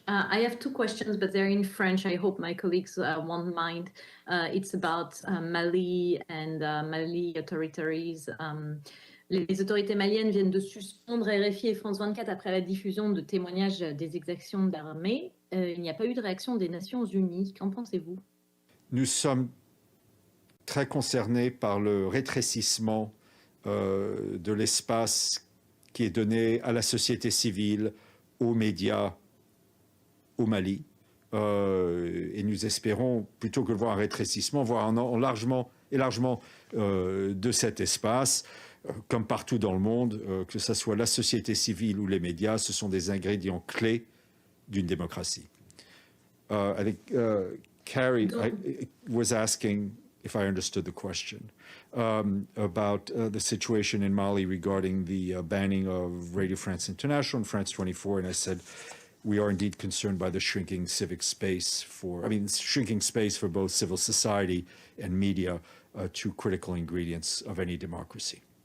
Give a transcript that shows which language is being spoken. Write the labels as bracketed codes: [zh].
[en] I have two questions, but they're in French. I hope my colleagues won't mind. It's about Mali and Mali authorities. [fr] Les autorités maliennes viennent de suspendre RFI et France 24 après la diffusion de témoignages des exactions d'armée. Il n'y a pas eu de réaction des Nations Unies. Qu'en pensez-vous? Nous sommes très concernés par le rétrécissement de l'espace qui est donné à la société civile, aux médias au Mali. Et nous espérons, plutôt que de voir un rétrécissement, voir un élargement de cet espace, comme partout dans le monde, que ce soit la société civile ou les médias, ce sont des ingrédients clés d'une démocratie. [en] I think Carrie was asking, if I understood the question, about the situation in Mali regarding the banning of Radio France International and France 24, and I said we are indeed concerned by the shrinking space for both civil society and media, two critical ingredients of any democracy.